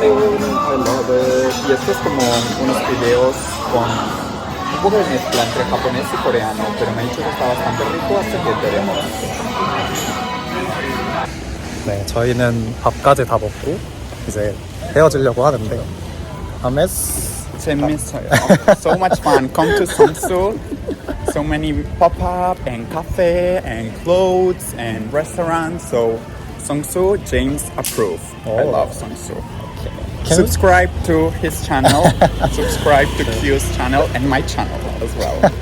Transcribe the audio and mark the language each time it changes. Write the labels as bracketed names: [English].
[English] I love it. [Spanish] Y esto es como unos videos con un poco de mezcla entre japonés y coreano, pero me ha dicho que está bastante rico, así que veremos. [Korean] 네, 저희는 밥까지 다 먹고 이제 헤어지려고 하는데 아메스 재밌어요. [English] So much fun. Come to Songsu. So many pop-up and cafe and clothes and restaurants. So Songsu, James approve. I Oh. love Songsu. Can- Subscribe to his channel. Subscribe to Q's channel and my channel as well.